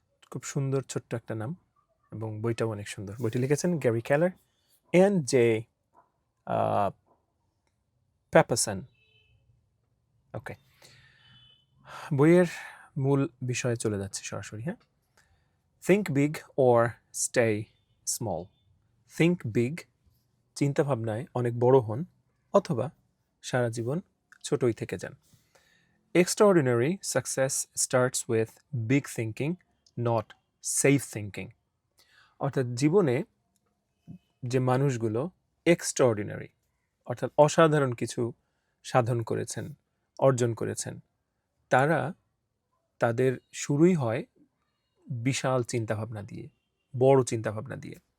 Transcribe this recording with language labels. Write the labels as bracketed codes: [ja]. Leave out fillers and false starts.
[bn] খুব সুন্দর ছোট্ট একটা নাম এবং বইটাও অনেক সুন্দর। বইটি লিখেছেন গ্যারি ক্যালার অ্যান্ড জে প্যাপারসন। ওকে। বইয়ের মূল বিষয়ে চলে যাচ্ছে সরাসরি। হ্যাঁ, [en] Think big or stay small. Think big, [bn] চিন্তাভাবনায় অনেক বড় হন, অথবা সারা জীবন ছোটই থেকে যান। [en] Extraordinary success starts with big thinking, not safe thinking. [bn] অর্থাৎ জীবনে যে মানুষগুলো এক্সট্রাঅর্ডিনারি, অর্থাৎ অসাধারণ কিছু সাধন করেছেন, অর্জন করেছেন, তারা তাদের শুরুই হয় বিশাল চিন্তাভাবনা দিয়ে, বড় চিন্তাভাবনা দিয়ে।